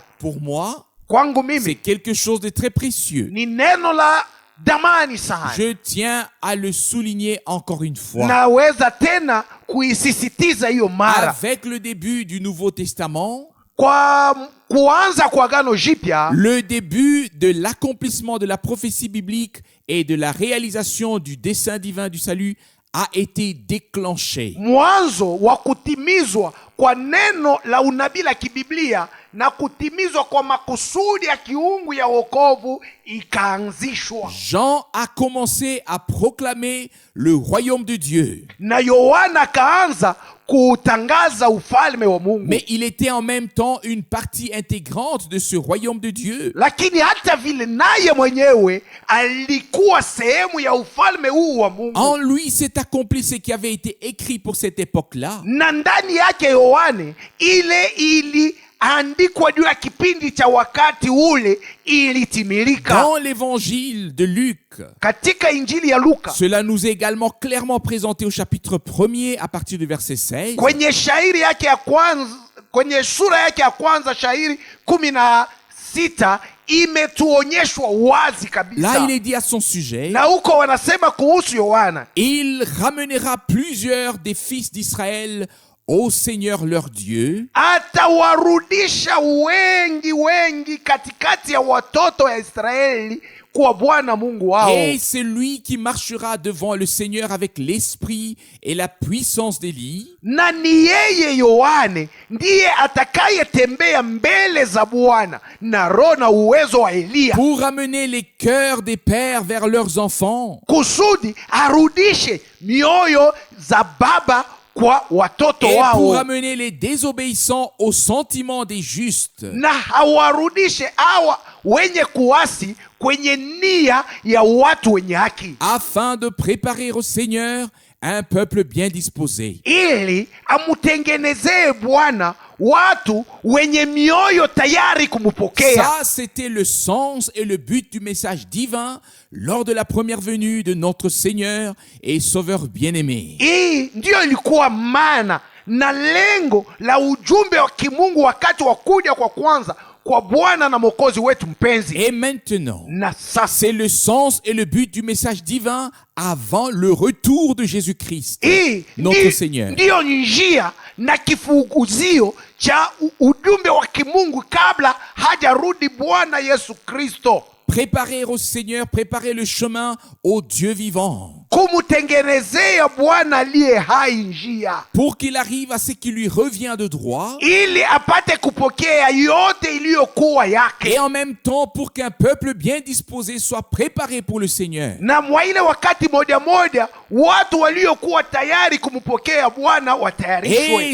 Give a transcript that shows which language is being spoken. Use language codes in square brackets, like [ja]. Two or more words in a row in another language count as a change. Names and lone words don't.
[fr] Pour moi, [sw] Kwangu [fr] c'est [sw] mimi [fr] quelque chose de très précieux. [sw] ni neno la damani sana. [fr] Je tiens à le souligner encore une fois. [sw] Naweza tena kuisisitiza hiyo mara. [fr] Avec le début du Nouveau Testament, [sw] Kwa kuanza kwa Agano Jipya, [fr] le début de l'accomplissement de la prophétie biblique et de la réalisation du dessein divin du salut a été déclenché. [sw] mwanzo wa kutimizwa kwa neno la unabii la kibiblia na kutimizwa kwa makusudi ya kiungu ya wokovu ikaanzishwa. [fr] Jean a commencé à proclamer le royaume de Dieu. [sw] Na Yohana akaanza kutangaza ufalme wa Mungu. [fr] Mais il était en même temps une partie intégrante de ce royaume de Dieu. [sw] Lakini hata vile naye mwenyewe alikuwa sehemu ya ufalme huu wa Mungu. [fr] En lui s'est accompli ce qui avait été écrit pour cette époque-là. [sw] Na ndani yake Yohane ile iliandikwa juu ya kipindi cha wakati ule ilitimilika. [fr] Dans l'évangile de Luc, [sw] Katika Injili ya Luka, [fr] cela nous est également clairement présenté au chapitre 1er à partir du verset 16. [sw] kwenye shairi yake ya kwanza, kwenye sura yake ya kwanza shairi 16 imetuonyeshwa wazi [fr] Là, [sw] kabisa. [fr] il est dit à son sujet: [sw] Na huko wanasema kuhusu Yohana, [fr] il ramènera plusieurs des fils d'Israël au Seigneur leur Dieu, [sw] atawarudisha wengi katikati ya watoto wa Israeli kwa Bwana Mungu wao. [fr] et c'est lui qui marchera devant le Seigneur avec l'esprit et la puissance d'Élie, [sw] Na ni yeye Yohane ndiye atakayetembea mbele za Bwana na roho na uwezo wa Eliya, [fr] pour ramener les cœurs des pères vers leurs enfants [sw] kusudi arudishe mioyo za baba kwa watoto [fr] et pour [sw] wao, [fr] ramener les désobéissants au sentiment des justes, [sw] na hawarudishe hawa wenye kuasi kwenye nia ya watu wenye haki, [fr] afin de préparer au Seigneur un peuple bien disposé. [sw] ili amutengenezee Bwana watu wenye mioyo tayari kumupokea. [fr] Ça, c'était le sens et le but du message divin lors de la première venue de notre Seigneur et Sauveur bien-aimé. [sw] Hii ndiyo ilikuwa maana na lengo la ujumbe wa kimungu wakati wa kuja kwa kwanza kwa Bwana na Mwokozi wetu mpenzi. [fr] Et maintenant, [sw] Na sasa [fr] c'est le sens et le but du message divin avant le retour de Jésus-Christ, [sw] hii [fr] notre Seigneur. [sw] ndiyo njia na kifunguzio cha ujumbe wa kimungu kabla hajarudi Bwana Yesu Kristo. [fr] Préparer au Seigneur, préparer le chemin au Dieu vivant, [sw] Kumutengenezea Bwana aliye hai njia, [fr] pour qu'il arrive à ce qui lui revient de droit, [sw] ili apate kupokea yote iliyokuwa yake. [fr] et en même temps pour qu'un peuple bien disposé soit préparé pour le Seigneur. [sw] Na mwa ile wakati moja moja watu waliokuwa tayari kumpokea Bwana watayarishwe.